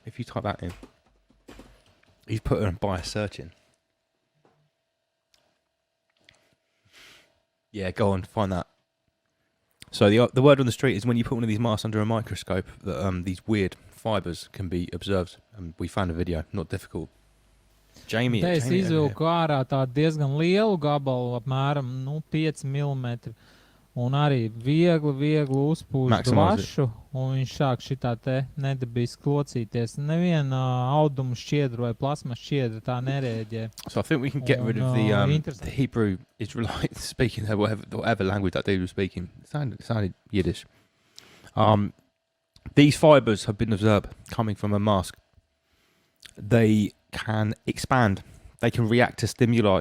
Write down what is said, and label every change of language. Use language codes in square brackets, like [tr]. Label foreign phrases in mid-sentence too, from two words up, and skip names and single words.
[en] If you type that in, he's put a bias search in. Yeah, go on, find that. So the word on the street is when you put one of these masks under a microscope, that these weird fibres can be observed. And we found a video, not difficult. Jamie, [lv] Te es izvilku ārā tādu diezgan lielu gabalu, apmēram 5 mm. Un arī viegli uzpūst dvašu, un viņš sāk šitā te nedabiski locīties. Neviena auduma šķiedra vai plasmas šķiedra tā nereaģē. [en] So I think we can get rid of the Hebrew Israelites speaking there, whatever language that dude was speaking. It sounded Yiddish. These fibres have been observed coming from a mask. They can expand. They can react to stimuli.